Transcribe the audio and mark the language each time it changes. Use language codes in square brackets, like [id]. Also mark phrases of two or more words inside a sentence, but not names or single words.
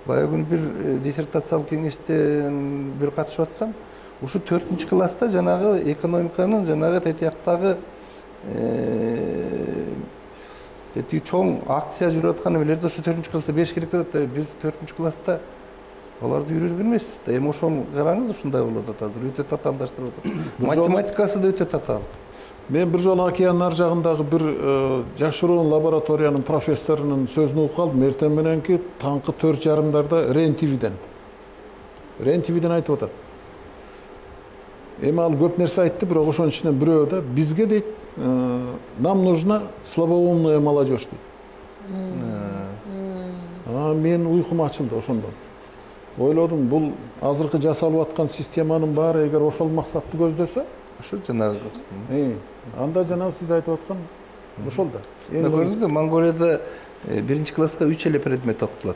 [ky] Бая күн бир диссертациялык кеңеште бир катышып атсам, ушу 4 класста жанагы экономиканын жанагы тетияктагы чоң акция жүрүп аткан эмелерди ушу 4 класста бериш керек деп атат. Биз 4 класста аларды үйрөнгөн эмеспиз да. Эми ошону караңыз, ушундай болуп атат азыр. Өтө татаалдаштырып атат. Математикасы да өтө татаал. Мен бір жолы океан ар жагындагы бир жашыруун лабораториянын профессорунун сөзүн угуп калдым. Эртең мененки таңкы 4:30 РЕН-ТВден. РЕН-ТВден айтып атат. Эми ал көп нерсе айтты, бирок ошонун ичинен бирөө да бизге дейт, [ru] нам нужна слабоумная молодежь дейт. [ky] Мен уйкум ачылды ошондон. Ойлодум, бул азыркы жасалып аткан системанын баары эгер ошол максатты көздөсө, Ошо жанагы. Анда жанагы сиз айтып аткан ошол да. Көрдүңүзбү, Монголияда 1-класска 3 эле предмет окутулат.